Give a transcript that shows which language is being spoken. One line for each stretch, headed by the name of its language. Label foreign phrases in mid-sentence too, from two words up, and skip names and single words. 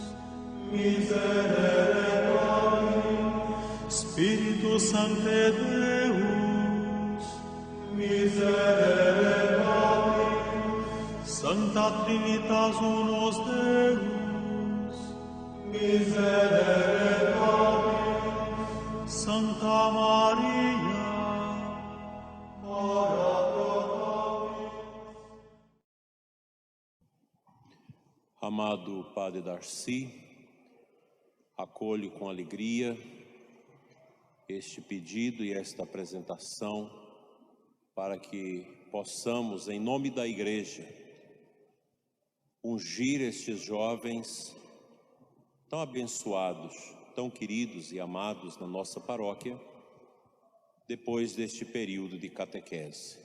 Latin: miserere nobis, Spiritus Sancte Deus, miserere nobis, Sancta Trinitas Unus Deus, miserere nobis, Sancta Maria, ora pro nobis.
Portuguese: Amado Padre Darcy, acolho com alegria este pedido e esta apresentação para que possamos, em nome da Igreja, ungir estes jovens tão abençoados, tão queridos e amados na nossa paróquia, depois deste período de catequese.